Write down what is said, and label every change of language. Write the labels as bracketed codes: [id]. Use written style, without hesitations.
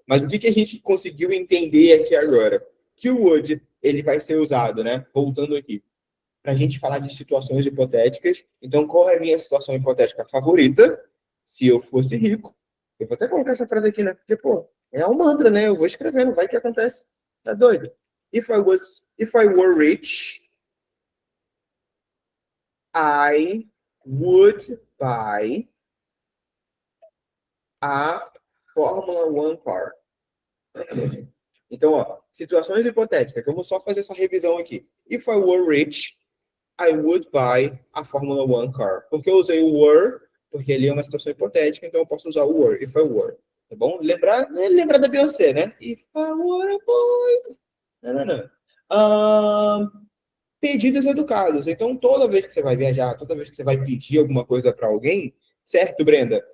[pt] Mas o que a gente conseguiu entender aqui agora? Que o would, ele vai ser usado, né? Voltando aqui, para a gente falar de situações hipotéticas. Então, qual é a minha situação hipotética favorita? Se eu fosse rico. Eu vou até colocar essa frase aqui, né? Porque, pô, é um mantra, né? Eu vou escrevendo, vai que acontece. Tá doido? [en] If I were rich, I would buy a Formula One car. [pt] Então, ó, situações hipotéticas. Vamos só fazer essa revisão aqui. [en] If I were rich, I would buy a Formula One car. [pt] Porque eu usei o were, porque ali é uma situação hipotética, então eu posso usar o were, [en] if I were. [pt] Tá bom? Lembrar da Beyoncé, né? [en] If I were a boy. [pt] Não, não. Pedidos educados. Então, toda vez que você vai viajar, toda vez que você vai pedir alguma coisa para alguém, certo, Brenda?